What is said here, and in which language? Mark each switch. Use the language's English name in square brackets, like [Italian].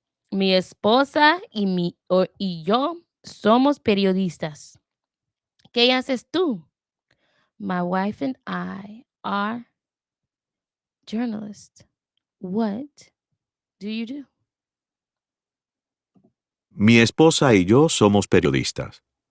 [Spanish] Mi esposa y yo somos periodistas. ¿Qué haces tú? [English] My wife and I are journalists. What do you do? [Spanish] Mi esposa y yo somos periodistas.